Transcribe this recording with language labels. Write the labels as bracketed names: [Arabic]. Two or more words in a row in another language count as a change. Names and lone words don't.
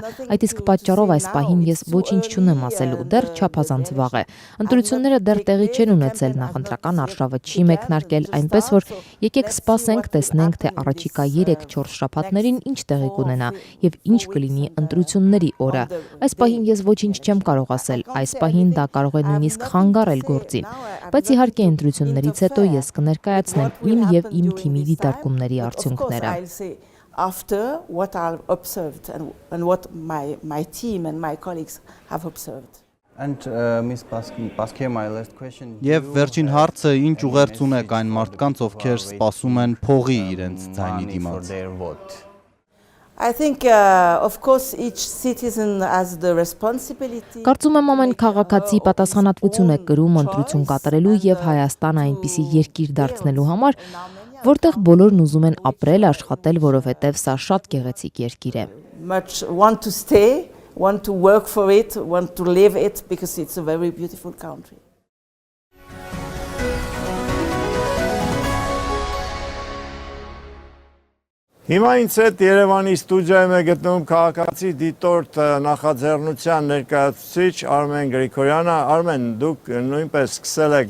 [Armenian] Այդ իսկ պատճառով այս պահին ես ոչինչ չունեմ ասելու, դեռ չափազանց վաղ է։ Ընտրությունները դեռ տեղի չեն ունեցել, նախընտրական արշավը չի մեկնարկել, այնպես որ եկեք սպասենք, տեսնենք, թե առաջիկա 3-4 շաբաթներին ինչ տեղի կունենա եւ ինչ կլինի ընտրությունների օրը։ Այս պահին ես ոչինչ չեմ կարող ասել, Այս պահին դա կարող է նույնիսկ խանգարել գործին, բայց իհարկե ընտրություններից հետո ես կներկայացնեմ իմ եւ իմ թիմի դիտարկումների արդյունքները։ [English] After what I've observed and what my team and my colleagues have observed. [Armenian] Եվ վերջին հարցը, ինչ ուղերձ ունեք այն մարդկանց, ովքեր սպասում են փողի իրենց ձայնի դիմաց։ [English] I think of course each citizen has the responsibility. [Armenian] Կարծում եմ ամեն քաղաքացի պատասխանատվություն է կրում ընտրություն կատարելու եւ Հայաստան այնպիսի երկիր դարձնելու համար, որտեղ բոլորն ուզում են ապրել, աշխատել, որովհետեւ սա շատ գեղեցիկ երկիր է։ [English] Much want to stay, want to work for it, want to live it because it's a very beautiful country. Հիմա ինձ հետ Երևանի ստուդիայում է գտնվում քաղաքացի դիտորդ նախաձեռնության ներկայացուցիչ Արմեն Գրիգորյանը։ Արմեն, դուք նույնպես սկսել եք